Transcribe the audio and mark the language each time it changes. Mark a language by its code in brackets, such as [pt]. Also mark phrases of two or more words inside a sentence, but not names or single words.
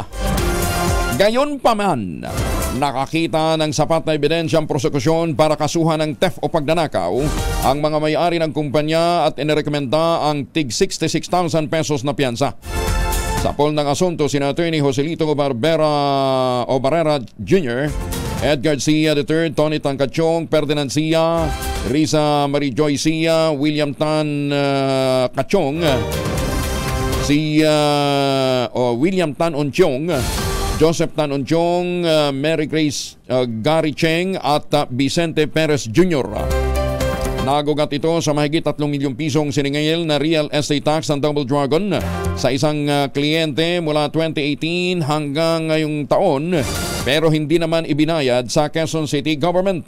[tl] Gayon pa man, nakakita ng sapat na ebidensyang prosekusyon para kasuhan ng theft o pagnanakaw ang mga may-ari ng kumpanya at inirekomenda ang tig 66,000 pesos na piyansa. Sa pool ng asunto, sina Attorney Joselito Barrera Jr., Edgar Cia III, Tony Tancachong, Ferdinand Cia, Risa Marijoy Cia, William Tan Kachong, William Tan Onchong, Joseph Tan Onchong, Mary Grace Gary Cheng at Vicente Perez Jr. Nagugat ito sa mahigit 3 milyong pisong siningil na [en] real estate tax [tl] ng Double Dragon sa isang kliyente mula 2018 hanggang ngayong taon, pero hindi naman ibinayad sa Quezon City Government.